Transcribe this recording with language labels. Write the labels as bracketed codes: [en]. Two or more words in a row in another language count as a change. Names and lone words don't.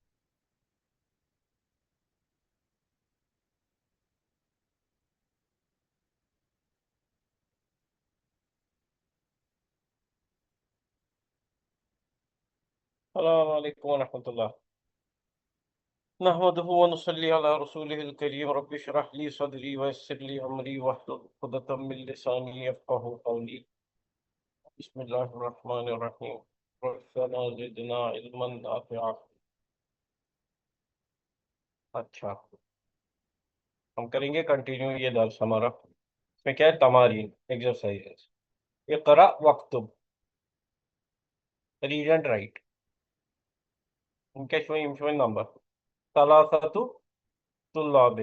[ar] السلام عليكم ورحمة الله. نحمده ونصلي على رسوله الكريم. رب اشرح لي صدري ويسر لي أمري واحلل عقدة من لساني يفقهوا قولي. بسم الله الرحمن الرحيم. ربنا زدنا علما نافعا. [ur] اچھا، ہم کریں گے کنٹینیو یہ درس ہمارا. اس میں کیا ہے؟ تمارین، ایکسرسائزز. [ar] اقرأ واكتب, [en] read and write. [ur] ان کے [en] showing number [ar] ثلاثة طلاب.